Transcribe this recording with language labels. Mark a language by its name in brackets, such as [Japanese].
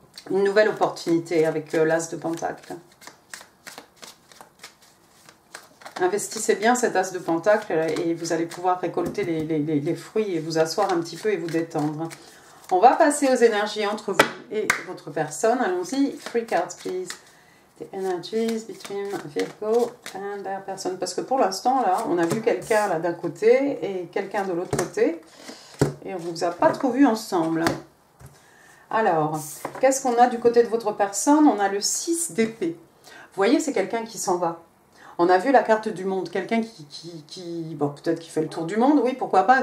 [French] Une nouvelle opportunité avec l'As de Pentacle. Investissez bien cet As de Pentacle et vous allez pouvoir récolter les fruits et vous asseoir un petit peu et vous détendre. On va passer aux énergies entre vous et votre personne. Allons-y. [English] 3 cards, please. The energies between Virgo and their person. [French] Parce que pour l'instant, là, on a vu quelqu'un là d'un côté et quelqu'un de l'autre côté. Et on ne vous a pas trop vu ensemble. Alors, qu'est-ce qu'on a du côté de votre personne? On a le 6 d'épée. Vous voyez, c'est quelqu'un qui s'en va. On a vu la carte du monde. Quelqu'un bon, peut-être qui fait le tour du monde. Oui, pourquoi pas.